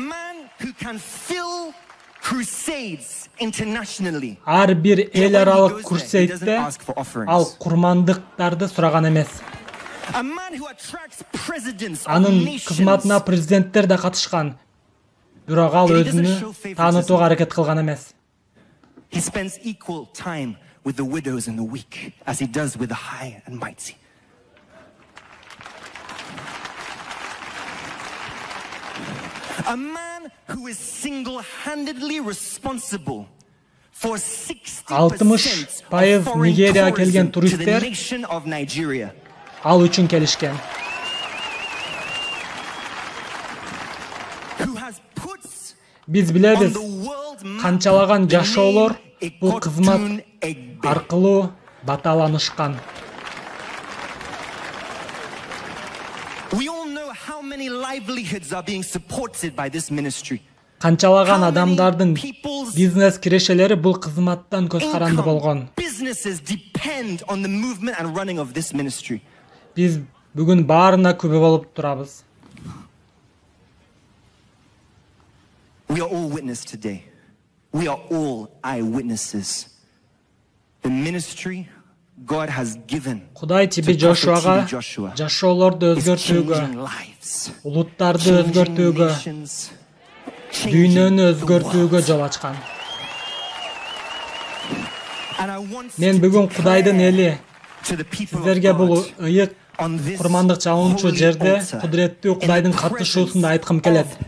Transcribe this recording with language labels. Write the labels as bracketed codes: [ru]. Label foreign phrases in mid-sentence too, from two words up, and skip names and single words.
[ky] Ар бир эл аралык крусейдте ал курмандыктарды сураган эмес. Анын кызматына президенттер да катышкан. Бирок ал өзүнү таанытууга аракет кылган эмес. [en] A man who is single-handedly responsible for [ky] 60% Нигерияга келген туристтер ал үчүн келишкен. Биз билебиз, канчалаган жашоолор бул кызмат аркылуу баталанышкан. Канчалаган адамдардын бизнес кирешелери бул кызматтан көз каранды болгон. Биз бүгүн баарына күбө болуп турабыз. [en] We are all witnesses today. We are all eyewitnesses. The ministry God has given. [ky] Кудай Тиби Жошуага жашоолорду өзгөртүүгө, улуттарды өзгөртүүгө, дүйнөнү өзгөртүүгө жол ачкан. Мен бүгүн Кудайдын эли сиздерге бул ыйык курмандык чалуунчу жерде кудуреттүү Кудайдын катышуусунда айткым келет.